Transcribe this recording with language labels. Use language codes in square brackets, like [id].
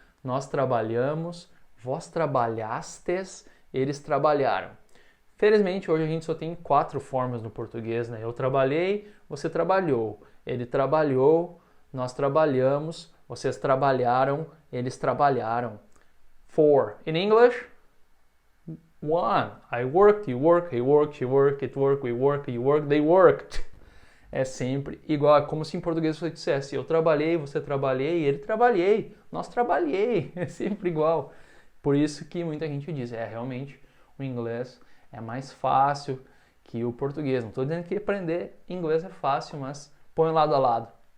[pt] Nós trabalhamos, vós trabalhastes, eles trabalharam. Felizmente, hoje a gente só tem 4 formas no português, né? Eu trabalhei, você trabalhou. Ele trabalhou, nós trabalhamos, vocês trabalharam, eles trabalharam. [en] 4. In English, 1. I worked, you work, he worked, she worked, it worked, we worked, you worked, they worked. [pt] É sempre igual, é como se em português você dissesse eu trabalhei, você trabalhei, ele trabalhei, nós trabalhei. É sempre igual. Por isso que muita gente diz, realmente o inglês é mais fácil que o português. Não estou dizendo que aprender inglês é fácil, mas põe lado a lado.